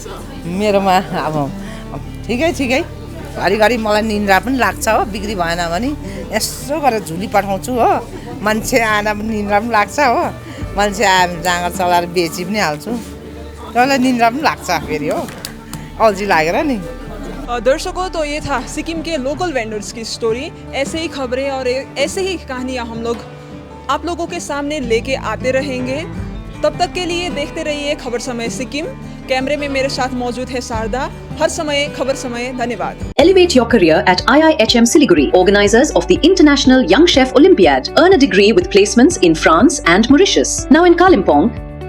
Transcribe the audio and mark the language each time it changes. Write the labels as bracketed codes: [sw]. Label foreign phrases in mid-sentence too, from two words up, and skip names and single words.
[ne] मेरोमा अब ठिकै घरिघरि मलाई निन्द्रा पनि लाग्छ हो। बिक्री भएन भने यसो गरेर झुली पठाउँछु हो। मान्छे आएन पनि निन्द्रा पनि लाग्छ हो। मान्छे आयो भने जाँगर चलाएर बेची पनि हाल्छु, त्यसलाई निन्द्रा पनि लाग्छ फेरि हो, अल्छी लागेर नि। [hi] दर्शकों, तो ये था सिक्किम के लोकल वेंडर्स की स्टोरी। ऐसे ही खबरें और ऐसे ही कहानियाँ हम लोग आप लोगों के सामने लेके आते रहेंगे। तब तक के लिए देखते रहिए खबर समय सिक्किम। कैमरे में मेरे साथ मौजूद है शारदा। हर समय खबर समय। धन्यवाद। [en] Elevate your career at IIHM Siliguri, organizers of the International Young Chef Olympiad. Earn a degree with placements in France and Mauritius. Now in Kalimpong,